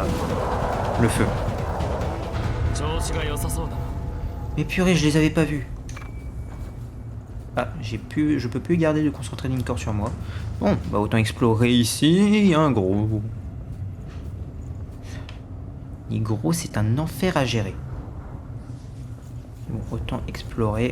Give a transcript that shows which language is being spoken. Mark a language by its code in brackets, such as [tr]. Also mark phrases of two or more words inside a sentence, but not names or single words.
[fr] Le feu. [ja] 調子が良さそうだな [fr] Mais purée, je les avais pas vus. Ah, je peux plus garder de concentré corps sur moi. Bon, bah autant explorer ici, un gros. Les gros, c'est un enfer à gérer. Bon, autant explorer.